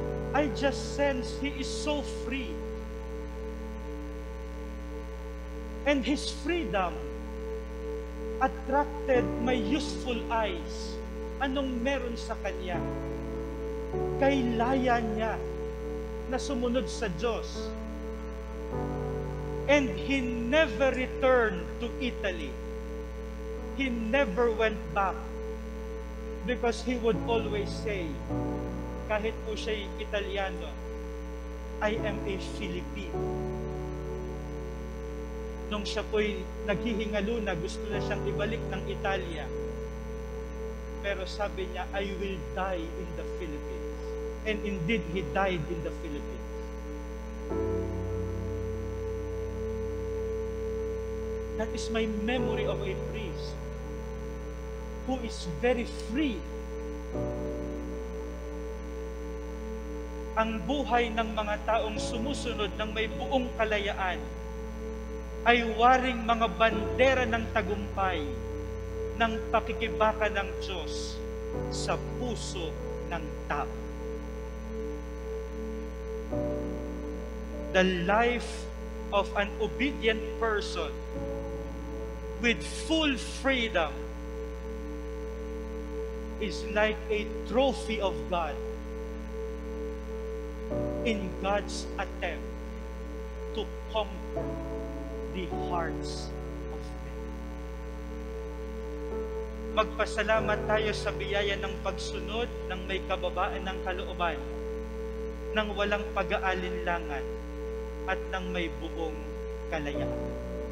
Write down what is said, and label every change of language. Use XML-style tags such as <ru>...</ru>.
<en>I just sense he is so free. And his freedom attracted my youthful eyes.</en> <tl>Anong meron sa kanya? Kailaya niya na sumunod sa Diyos.</tl> <en>And he never returned to Italy. He never went back. Because he would always say,</en> <tl>kahit po siya'y Italiano,</tl> <en>I am a Filipino.</en> <tl>Nung siya po'y naghihingalo na, gusto na siyang ibalik ng Italia. Pero sabi niya,</tl> <en>I will die in the Philippines. And indeed, he died in the Philippines. That is my memory of a priest who is very free.</en> <tl>Ang buhay ng mga taong sumusunod ng may buong kalayaan ay waring mga bandera ng tagumpay ng pakikibaka ng Diyos sa puso ng tao.</tl> <en>The life of an obedient person with full freedom is like a trophy of God in God's attempt to conquer the hearts of men.</en> <tl>Magpasalamat tayo sa biyaya ng pagsunod ng may kababaan ng kalooban, ng walang pag-aalinlangan, at ng may buong kalayaan.</tl>